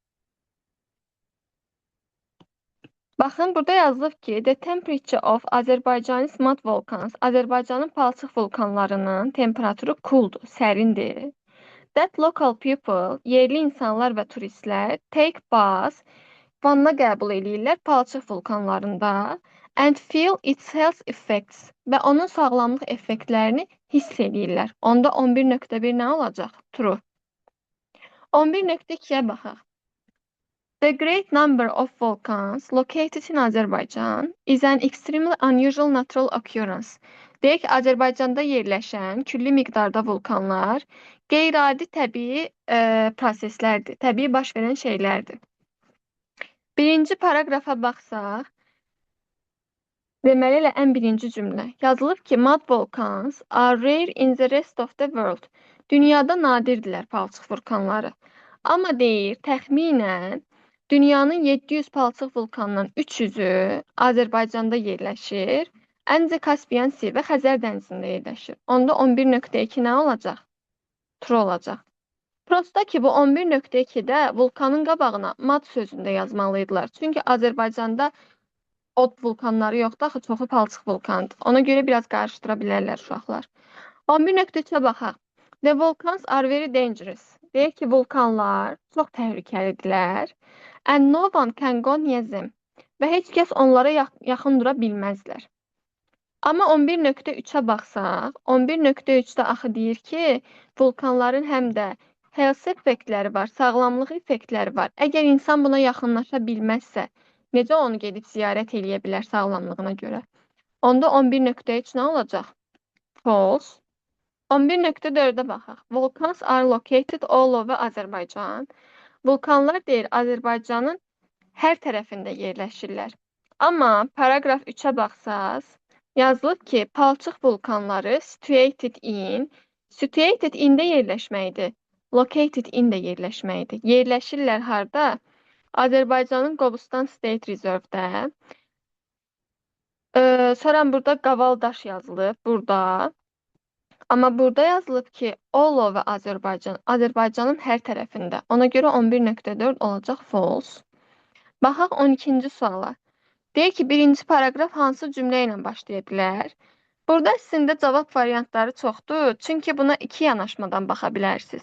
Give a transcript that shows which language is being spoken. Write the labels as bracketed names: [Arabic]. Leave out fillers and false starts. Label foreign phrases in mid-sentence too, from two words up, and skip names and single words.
[Azerbaijani] Baxın, burada yazılıb ki, [English] the temperature of Azərbaycan's mud volcans, [Azerbaijani] Azərbaycanın palçıq vulkanlarının temperaturu cooldur, sərindir. [English] That local people, [Azerbaijani] yerli insanlar və turistlər, [English] take baths, [Azerbaijani] vanna qəbul edirlər palçıq vulkanlarında [English] and feel its health effects [Azerbaijani] və onun sağlamlıq effektlərini hiss edirlər. Onda 11.1 nə olacaq? True. 11.2-yə baxaq. [English] The great number of volcans located in Azerbaijan is an extremely unusual natural occurrence. [Azerbaijani] Deyək ki, Azərbaycanda yerləşən külli miqdarda vulkanlar qeyri-adi təbii proseslərdir, təbii baş verən şeylərdir. Birinci paragrafa baxsaq, deməli elə ən birinci cümlə. Yazılıb ki, [English] mud volcans are rare in the rest of the world. [Azerbaijani] Dünyada nadirdirlər palçıq vulkanları. Amma deyir, təxminən dünyanın 700 palçıq vulkanından 300-ü Azərbaycanda yerləşir, Əncə Kaspiyan Sea və Xəzər dənizində yerləşir. Onda 11.2 nə olacaq? True olacaq. Prosta ki, bu 11.2-də vulkanın qabağına mud sözündə yazmalıydılar. Çünki Azərbaycanda od vulkanları yoxdur, axı çoxu palçıq vulkandır. Ona görə biraz qarışdıra bilərlər uşaqlar. 11.3-ə baxaq. [English] The volcans are very dangerous. [Azerbaijani] Deyək ki, vulkanlar çox təhlükəlidirlər. [English] And no one can go near them. [Azerbaijani] Və heç kəs onlara yaxın dura bilməzlər. Amma 11.3-ə baxsaq, 11.3-də axı deyir ki, vulkanların həm də health effektləri var, sağlamlıq effektləri var. Əgər insan buna yaxınlaşa bilməzsə, necə onu gedib ziyarət eləyə bilər sağlamlığına görə? Onda 11.3 nə olacaq? False. [English] 11.4-ə baxaq. Volcans are located all over Azərbaycan. [Azerbaijani] Vulkanlar deyir, Azərbaycanın hər tərəfində yerləşirlər. Amma paragraf 3-ə baxsaq, yazılıb ki, palçıq vulkanları [English] situated in-də [Azerbaijani] yerləşməkdir. [English] Located in-də [Azerbaijani] yerləşməkdir. Yerləşirlər harda? Azərbaycanın Qobustan State Reserve-də. Sonra burada Qavaldaş yazılıb, burada. Amma burada yazılıb ki, [English] all over Azərbaycan, [Azerbaijani] Azərbaycanın hər tərəfində. Ona görə 11.4 olacaq false. Baxaq 12-ci suala. Deyir ki, birinci paragraf hansı cümlə ilə başlaya bilər? Burada əslində cavab variantları çoxdur, çünki buna iki yanaşmadan baxa bilərsiniz.